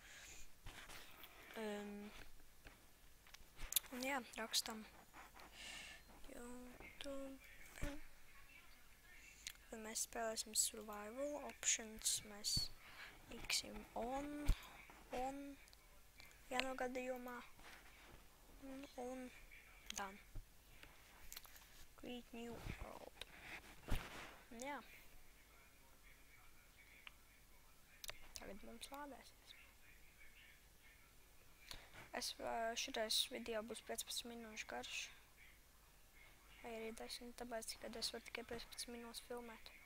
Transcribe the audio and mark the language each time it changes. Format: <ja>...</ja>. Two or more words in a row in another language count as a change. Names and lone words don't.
<lv>Un jā, rakstam YouTube. Tad mēs spēlēsim</lv> <en>survival options,</en> <lv>mēs liksim on, vienā gadījumā, un done.</lv> <en>Create new world.</en> <lv>Jā. Tagad mums lādēsies. Šitais video būs 15 minūšu garš. Vai arī 10, tāpēc, kad es varu tikai 15 minūtes filmēt.</lv>